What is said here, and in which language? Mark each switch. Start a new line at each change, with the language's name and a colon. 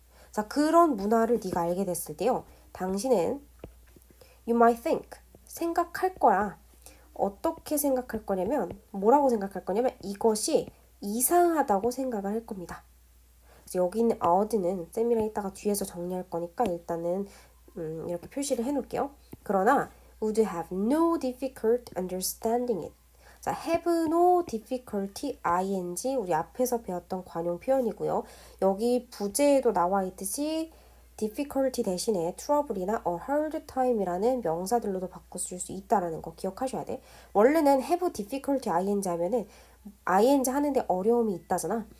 Korean: 자, 그런 문화를 네가 알게 됐을 때요. 당신은
English: you might think
Korean: 생각할 거야. 어떻게 생각할 거냐면 뭐라고 생각할 거냐면 이것이 이상하다고 생각을 할 겁니다. 그래서 여기 있는 odd는 쌤이랑 이따가 뒤에서 정리할 거니까 일단은 이렇게 표시를 해놓을게요. 그러나
English: would have no difficult understanding it.
Korean: 자, have no difficulty ing 우리 앞에서 배웠던 관용 표현이고요. 여기 부제에도 나와 있듯이 difficulty 대신에 trouble이나 a hard time이라는 명사들로도 바꿔 쓸 수 있다라는 거 기억하셔야 돼. 원래는 have difficulty ing 하면은 ing 하는데 어려움이 있다잖아.